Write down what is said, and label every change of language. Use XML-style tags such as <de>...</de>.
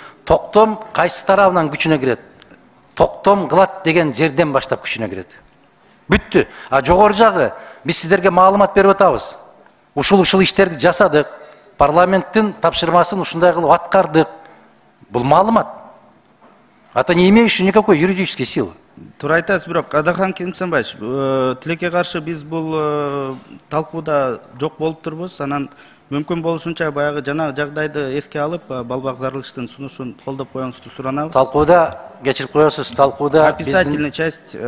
<ky>Токтом кайсы тарабынан күчүнө кирет? Токтом кылат деген жерден баштап күчүнө кирет. Бүттү. А жогору жагы биз сиздерге маалымат берип атабыз. Ушул иштерди жасадык. Парламенттин тапшырмасын ушундай кылып аткардык. Бул маалымат.</ky> <ru>Это не имеющий никакой юридической силы.</ru> <ky>Туура айтасыз, бирок Адахан Кимсанбаевич, тилекке каршы биз бул талкууда жок болуп турбуз. Анан мүмкүн болушунча баягы жана жагдайды эске алып, Балбак Зарлычтын сунушун колдоп коюңузду суранабыз. Талкууда кечирип коесуз, талкууда</ky> <ru>описательный часть,</ru>